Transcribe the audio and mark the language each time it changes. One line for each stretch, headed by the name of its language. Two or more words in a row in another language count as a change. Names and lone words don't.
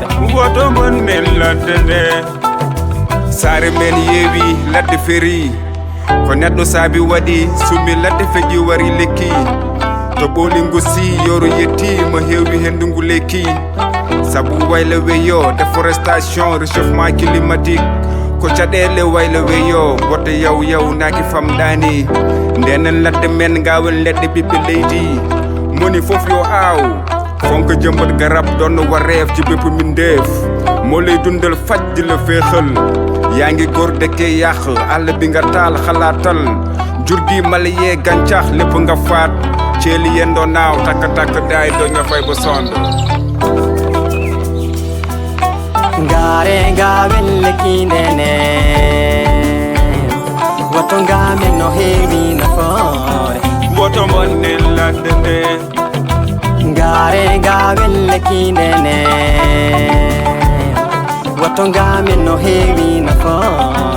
Fula: woto monnen ladde nde saare men yeewi ladde feri ko neɗɗo saabi waɗi summi ladde feƴƴi wari lekki to ɓolingo si yoro yetti mo heewi hendungu lekki sabu wayla weyo
French: déforestation réchauffement climatique
Fula: ko caɗele wayla weyo woto yaw naki famɗani ndenen ladde men gawen leɗɗe ɓiɓɓe leydi moni fof yo aaw fonko
Wolof: jëmbat garab ɗon wareef ci bépp min ndeef moo lay dundal fajj la féexal yaa ngi góor dëkke yàq àll bi nga taal xalaatal jur gi mala yee gàncax lépp nga faat ceeli yendoo naaw takk daay doo nga fay ba sond
Fula: ngare gawen lekkindene woto ngamen no heewi nafoore woto monnen ladde nde ngare gawen lekkindene woto ngamen no heewi nafoore